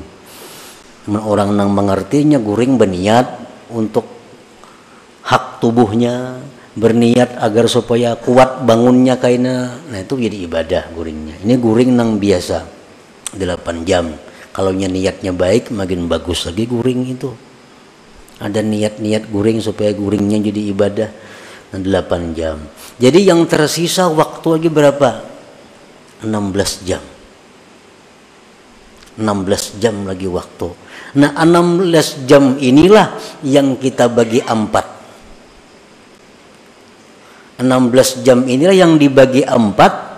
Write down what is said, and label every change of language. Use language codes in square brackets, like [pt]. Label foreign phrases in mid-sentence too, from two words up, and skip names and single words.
[bjn] Orang nang mengertinya guring berniat untuk hak tubuhnya, berniat agar supaya kuat bangunnya kaina. Nah, itu jadi ibadah guringnya. Ini guring nang biasa 8 jam. Kalau niatnya baik makin bagus lagi guring itu. Ada niat-niat guring supaya guringnya jadi ibadah. [id] 8 jam. Jadi yang tersisa waktu lagi berapa? 16 jam. 16 jam lagi waktu. Nah, 16 jam inilah yang kita bagi 4. 16 jam inilah yang dibagi 4.